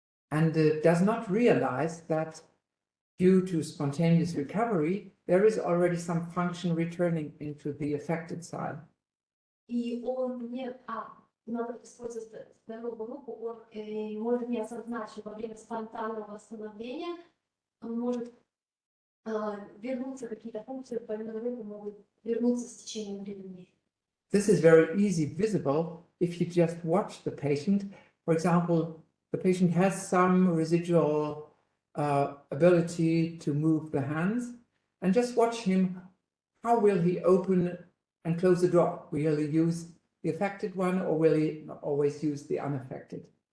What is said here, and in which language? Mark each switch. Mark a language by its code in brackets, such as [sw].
[en] And does not realize that due to spontaneous recovery, there is already some function returning into the affected side. [ru] И он надо использовать здоровую руку, он может не осознать, что во время спонтанного восстановления он может вернуться, какие-то функции больной руки могут вернуться с течением времени. [en] This is very easy visible if you just watch the patient. For example, the patient has some residual ability to move the hands, and just watch him. How will he open and close the door? Will he use the affected one, or will he always use the unaffected?